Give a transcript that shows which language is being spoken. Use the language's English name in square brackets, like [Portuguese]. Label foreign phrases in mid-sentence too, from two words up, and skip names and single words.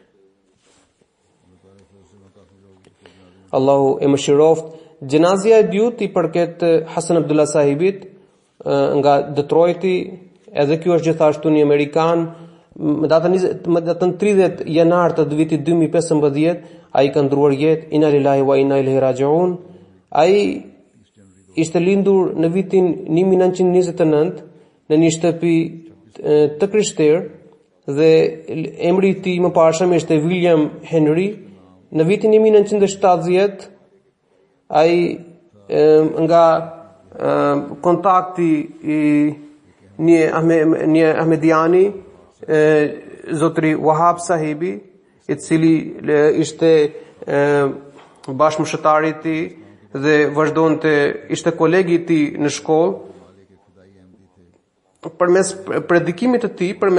[Albanian] Allahu e mëshiroft. Gjenazia e dytë i përket Hasan Abdullah Sahibit nga Detroiti, edhe ky është gjithashtu një amerikan. Më datën 30 janar të vitit 2015 ai ka ndruar jetë. [Arabic] إنا لله وإنا إليه راجعون. [Albanian] Ai ishte lindur në vitin 1929 në një shtëpi të krishterë dhe emri i tij më parshëm ishte William Henry. Në vitin 1970 ai nga kontakti i një Ahmediani, zotri Wahab Sahibi, i cili ishte bashkëmëshëtari i tij dhe vazhdonte, ishte kolegi i tij në shkollë, përmes predikimit të tij,